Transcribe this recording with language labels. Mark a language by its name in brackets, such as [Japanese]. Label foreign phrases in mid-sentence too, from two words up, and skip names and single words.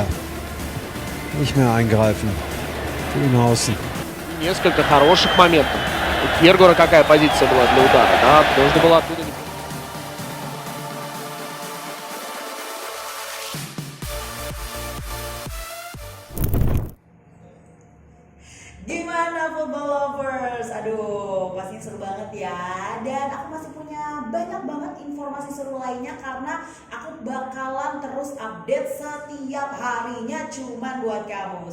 [German] Nicht mehr eingreifen. Dienhausen. [Russian] И несколько хороших моментов. У Кьергора какая позиция была для удара, да? Нужно было оттуда не... [Indonesian] Gimana [English] football lovers? [Indonesian] Aduh, pastinya seru banget ya. Dan aku masih punya banyak banget informasi seru lainnya karena aku bakalan terus update setiap harinya cuman buat kamu.